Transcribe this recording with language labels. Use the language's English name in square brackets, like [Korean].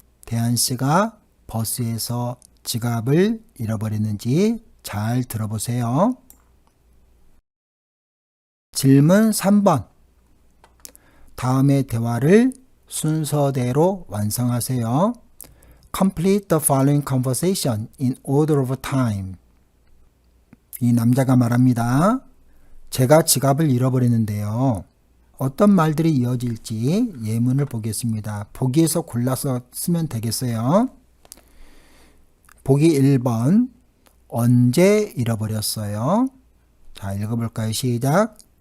[Korean] 대한 씨가 버스에서 지갑을 잃어버렸는지 잘 들어보세요. 질문 3번. 다음의 대화를 순서대로 완성하세요. [English] Complete the following conversation in order of time. [Korean] 이 남자가 말합니다. 제가 지갑을 잃어버렸는데요. 어떤 말들이 이어질지 예문을 보겠습니다. 보기에서 골라서 쓰면 되겠어요. 보기 1번. 언제 잃어버렸어요? 자, 읽어볼까요? 시작.